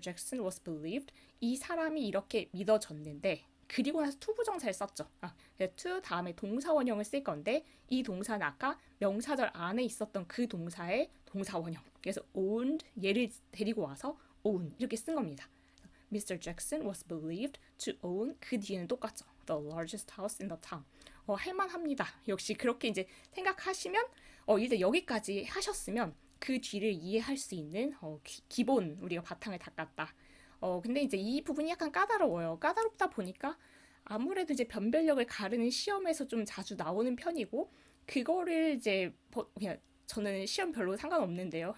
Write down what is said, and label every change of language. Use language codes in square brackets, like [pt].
[en] Jackson was believed [ko] 이 사람이 이렇게 믿어졌는데 그리고 나서 투부정사를 썼죠. to 다음에 동사원형을 쓸 건데 이 동사는 아까 명사절 안에 있었던 그 동사의 동사원형 그래서 owned 얘를 데리고 와서 own 이렇게 쓴 겁니다. [en] Mr. Jackson was believed to own [ko] 그 뒤에는 똑같죠. [en] The largest house in the town. [ko] 할만합니다. 역시 그렇게 이제 생각하시면 일단 여기까지 하셨으면 그 뒤를 이해할 수 있는 기본 우리가 바탕을 닦았다. 근데 이제 이 부분이 약간 까다로워요. 까다롭다 보니까 아무래도 이제 변별력을 가르는 시험에서 좀 자주 나오는 편이고 그거를 이제 그냥 저는 시험 별로 상관없는데요.